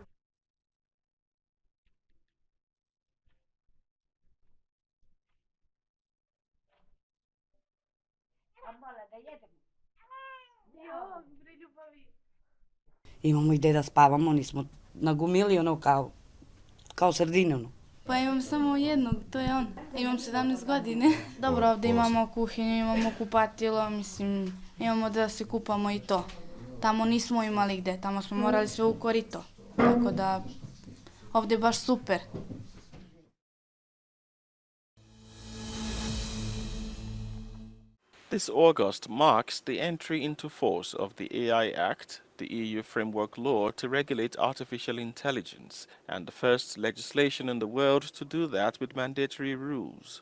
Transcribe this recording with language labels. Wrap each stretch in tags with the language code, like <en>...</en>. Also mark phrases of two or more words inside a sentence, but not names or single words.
<bs>Imamo i gde da spavamo, nismo nagumili ono kao sredine. Pa imam samo jednog, to je on. Imam 17 godine. Dobro, ovdje imamo kuhinju, imamo kupatilo, mislim, imamo da se kupamo i to. Tamo nismo imali gde, tamo smo morali sve u korito. Tako da, ovdje je baš super.</bs> <en>This August marks the entry into force of the AI Act, the EU framework law to regulate artificial intelligence, and the first legislation in the world to do that with mandatory rules.</en>